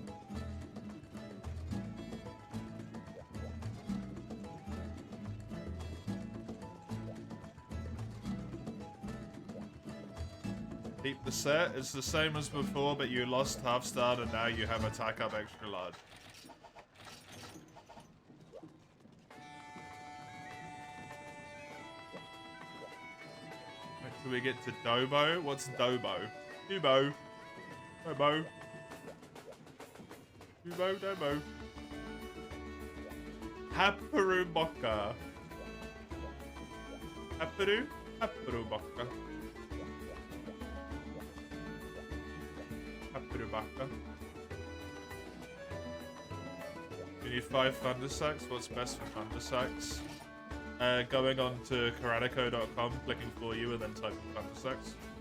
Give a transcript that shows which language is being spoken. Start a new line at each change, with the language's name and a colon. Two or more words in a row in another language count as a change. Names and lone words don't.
English: Keep the set. It's the same as before, but you lost half start and now you have attack up extra large. Wait till we get to Dobo. What's Dobo? Dubo. Dobo. Dubo, Dobo. Haparu Boka. Haparu Boka. You need 5 Thunder Sacks. What's best for Thunder Sacks? Going on to karatico.com, clicking for you, and then typing Thunder Sacks.